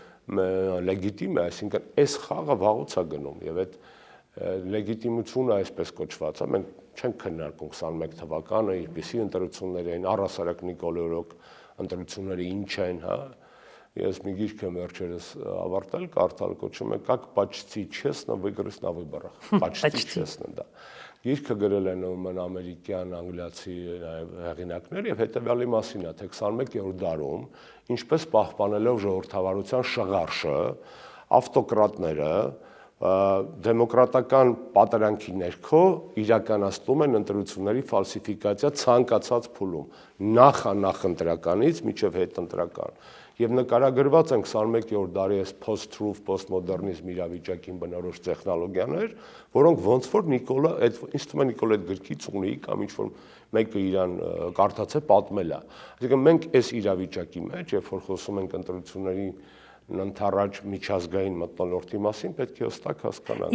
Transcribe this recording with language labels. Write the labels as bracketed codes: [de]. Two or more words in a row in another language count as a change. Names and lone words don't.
[hy] լեգիտիմ է, այսինքն այս խաղը վաղուց է գնում եւ այդ լեգիտիմությունը այսպես կոչված է, մենք չենք քննարկում 21 թվականը, ինչպիսի ընտրություններ էին, առհասարակ Նիկոլի օրոք ընտրությունները ինչ են, հա։ Ես մի գիրք եմ վերջերս ավարտել, կարդալ, կոչում է Как почти честно выиграть на выборах։ [ru] Почти честно, да։ [hy] Գիրքը գրել են ուրեմն ամերիկյան, անգլիացի հեղինակներ եւ հետեւյալի մասին է, թե 21-րդ դարում ինչպես պահպանելով ժողովրդավարության շղարշը, ավտոկրատները դեմոկրատական պատրանքի ներքո իրականացնում են ընտրությունների ֆալսիֆիկացիա ցանկացած փուլում նախ ընտրականից մինչև հետընտրական եւ նկարագրված են 21-րդ դարի այս [en] post-truth, postmodernism [hy] իրավիճակին բնորոշ տեխնոլոգիաներ, որոնք ոնց որ Նիկոլը այդ ինձ թվում է Նիկոլը այդ գրքից ունի կամ ինչ որ մեկը իրան կարդաց է պատմել է։ Այսինքն մենք այս իրավիճակի մեջ, երբ որ խոսում ենք ընտրությունների ընդառաջ միջազգային մթնոլորտի մասին, պետք է հստակ հասկանանք։